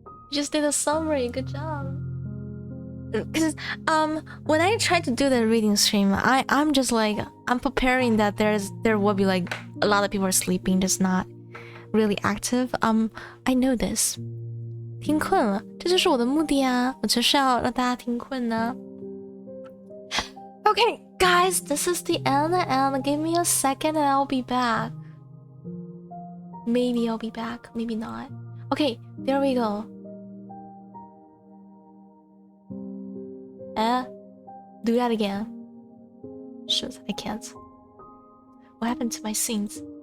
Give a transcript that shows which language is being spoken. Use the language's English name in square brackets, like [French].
[English] You just did a summary. Good job. Because when I try to do the reading stream, I'm just like I'm preparing that there will be like a lot of people are sleeping, just not really active. I know this. [Chinese] 听困了，这就是我的目的啊！我就是要让大家听困呢。 [English] Okay, guys, this is the end, and give me a second, and I'll be back. Maybe I'll be back, maybe not. Okay, there we go. Do that again. Shoot, I can't. What happened to my scenes?